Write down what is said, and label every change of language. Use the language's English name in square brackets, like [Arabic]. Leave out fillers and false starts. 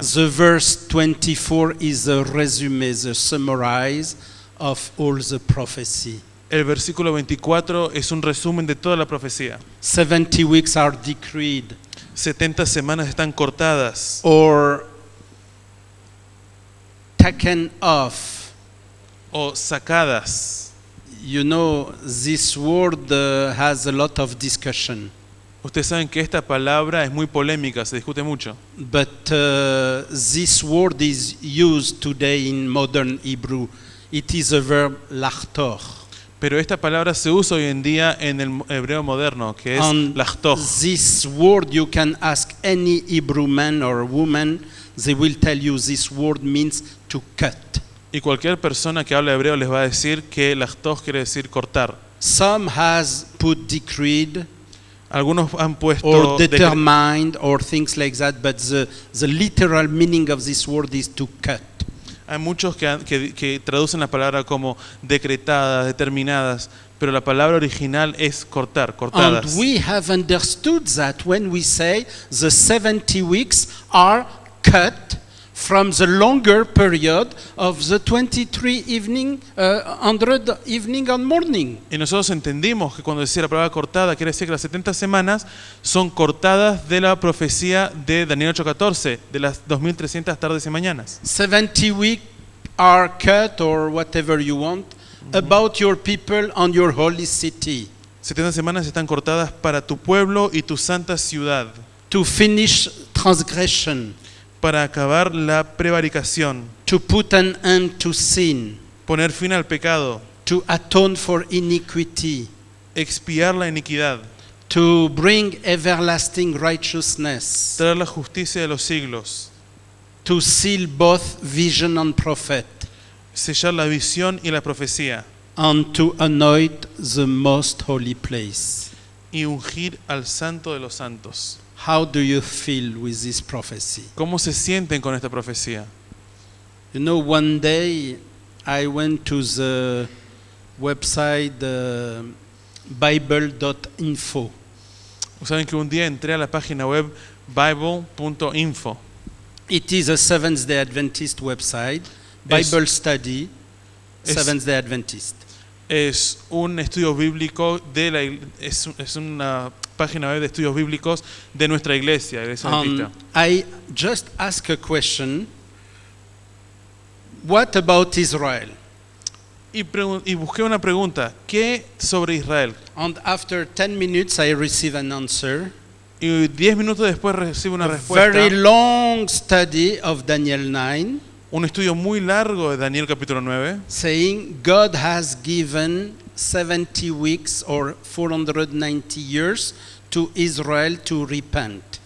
[English] The verse 24 is the resume, the summarize of all the prophecy. [Spanish] El versículo 24 es un resumen de toda la profecía. [English] 70 weeks are decreed [Spanish] 70 semanas están cortadas [English] or taken off. [Spanish] o sacadas. [English] You know, this word has a lot of discussion, [Spanish] Ustedes saben que esta palabra es muy polémica, se discute mucho. [English] but this word is used today in modern Hebrew. It is a verb lachtor. [Spanish] Pero esta palabra se usa hoy en día en el hebreo moderno, que es [English] And [Hebrew] lachtoch. [English] this word, you can ask any Hebrew man or woman, they will tell you this word means to cut. [Spanish] Y cualquier persona que habla hebreo les va a decir que lachtoch quiere decir cortar. [English] Some has put decreed [Spanish] Algunos han puesto [English] or determined or things like that, but the literal meaning of this word is to cut. [Spanish] Hay muchos que traducen la palabra como decretadas, determinadas, pero la palabra original es cortar, cortadas. [English] And we have understood that when we say the 70 weeks are cut from the longer period of the 23 evening, 100 evening and morning. [Spanish] Y nosotros entendimos que cuando decía la palabra cortada, quiere decir que las 70 semanas son cortadas de la profecía de Daniel 8:14, de las 2300 tardes y mañanas. [English] 70 weeks are cut or whatever you want about your people and your holy city [Spanish] 70 semanas están cortadas para tu pueblo y tu santa ciudad, [English] to finish transgression, [Spanish] para acabar la prevaricación, [English] to put an end to sin, [Spanish] poner fin al pecado, [English] to atone for iniquity, [Spanish] expiar la iniquidad, [English] to bring everlasting righteousness, [Spanish] traer la justicia de los siglos, [English] to seal both vision and prophet, [Spanish] sellar la visión y la profecía, [English] and to anoint the most holy place. [Spanish] y ungir al santo de los santos. [English] How do you feel with this prophecy? [Spanish] ¿Cómo se sienten con esta profecía? [English] You know, one day I went to the website bible.info. [Spanish] Saben que un día entré a la página web bible.info. [English] It is a Seventh-day Adventist website, [Spanish] Es- [English] Bible study, [Spanish] es- [English] Seventh-day Adventist. [Spanish] Es un estudio bíblico es una página web de estudios bíblicos de nuestra iglesia, Iglesia Adventista. [English] I just ask a question. What about Israel? [Spanish] Y busqué una pregunta, ¿qué sobre Israel? [English] And after 10 minutes I receive an answer. [Spanish] Y 10 minutos después recibo una [English] A [Spanish] respuesta. [English] very long study of Daniel 9, [Spanish] Un estudio muy largo de Daniel capítulo 9, [English] saying God has given 70 weeks or 490 years to Israel to repent.